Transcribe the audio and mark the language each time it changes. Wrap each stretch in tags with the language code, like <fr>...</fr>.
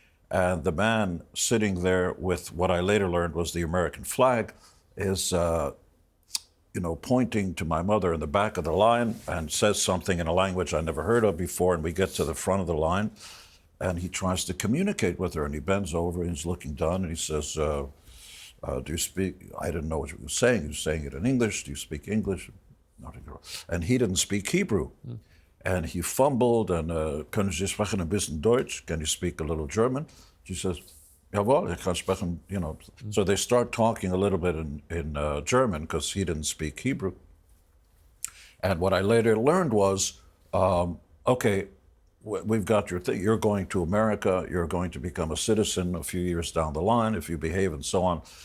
<en>And the man sitting there with what I later learned was the American flag is, pointing to my mother in the back of the line and says something in a language I never heard of before. And we get to the front of the line, and he tries to communicate with her. And he bends over and he's looking down, and he says, do you speak? I didn't know what he was saying. He was saying it in English. Do you speak English? And he didn't speak Hebrew. And he fumbled, and</en> <de>können Sie sprechen ein bisschen Deutsch?</de> <en>Can you speak a little German? She says,</en> <de>jawohl, ich kann sprechen,</de> <en>So they start talking a little bit in German because he didn't speak Hebrew. And what I later learned was, okay, we've got your thing. You're going to America. You're going to become a citizen a few years down the line if you behave and so on.</en>